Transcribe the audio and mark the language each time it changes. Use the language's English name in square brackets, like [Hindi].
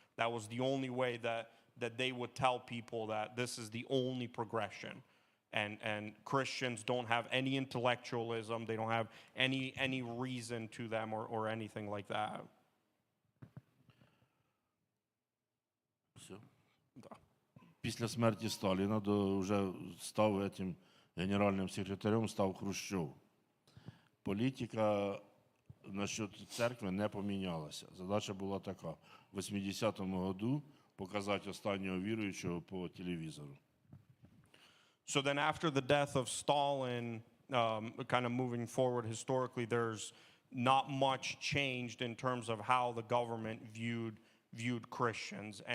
[English] That was the only way that they would tell people that this is the only progression. And Christians don't have any intellectualism, they don't have any reason to them or anything like that. [Ukrainian] Все. Після смерті Сталіна вже став этим генеральним секретарем, став Хрущов. Політика насчет церкви не помінялася. Задача була така: в 80-му году показати останнього віруючого по телевізору. [English] So then after the death of Stalin, kind of moving forward historically, there's not much changed in terms of how the government viewed Christians.